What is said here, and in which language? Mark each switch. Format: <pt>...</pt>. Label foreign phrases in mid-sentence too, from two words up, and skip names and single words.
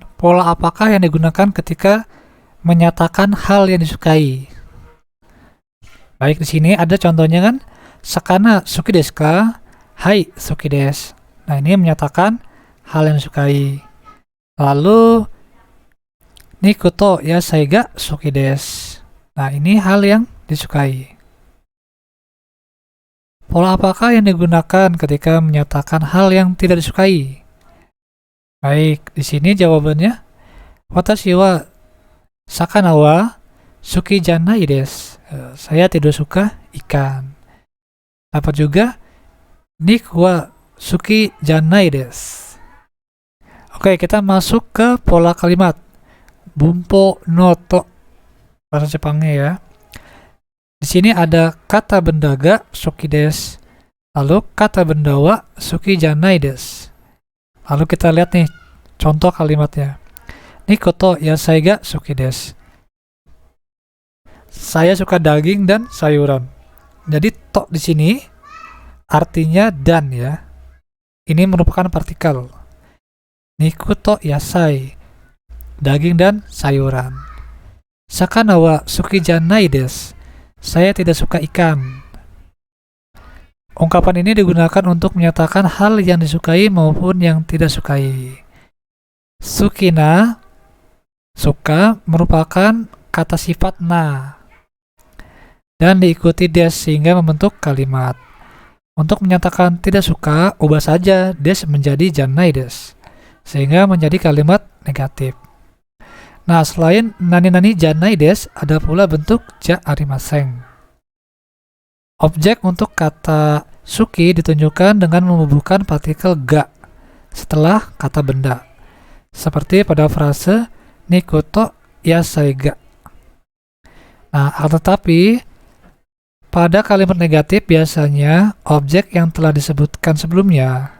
<id>Pola apakah yang digunakan ketika menyatakan hal yang disukai? Baik, di sini ada contohnya kan.</id> <ja>魚好きですか？はい、好きです.</ja> <id>Nah, ini menyatakan hal yang disukai.</id> <ja>Lalu 肉と野菜が好きです.</ja> <id>Nah, ini hal yang disukai. Pola apakah yang digunakan ketika menyatakan hal yang tidak disukai? Baik, di sini jawabannya</id> <ja>私は魚は好きじゃないです.</ja> <id>Saya tidak suka ikan. Dapat juga</id> <ja>肉は好きじゃないです.</ja> <id>Oke, kita masuk ke pola kalimat. Bumpo no to. Bahasa Jepangnya ya. Di sini ada kata benda</id> <ja>が好きです.</ja> <id>Lalu kata benda</id> <ja>は好きじゃないです.</ja> <id>Lalu kita lihat nih contoh kalimatnya.</id> <ja>肉と野菜が好きです.</ja> <id>Saya suka daging dan sayuran. Jadi to di sini artinya dan ya. Ini merupakan partikel.</id> <ja>肉と野菜,</ja> <id>daging dan sayuran.</id> <ja>魚は好きじゃないです.</ja> <id>Saya tidak suka ikan. Ungkapan ini digunakan untuk menyatakan hal yang disukai maupun yang tidak sukai. Sukina, suka, merupakan kata sifat na dan diikuti des sehingga membentuk kalimat. Untuk menyatakan tidak suka, ubah saja des menjadi</id> <ja>じゃないです</ja> <id>sehingga menjadi kalimat negatif. Nah, selain</id> <ja>何々じゃないです,</ja> <id>ada pula bentuk</id> <ja>じゃありません.</ja> <id>Objek untuk kata suki ditunjukkan dengan membubuhkan partikel ga setelah kata benda. Seperti pada frase</id> <ja>肉と野菜が.</ja> <id>Nah, tetapi pada kalimat negatif biasanya objek yang telah disebutkan sebelumnya.</id>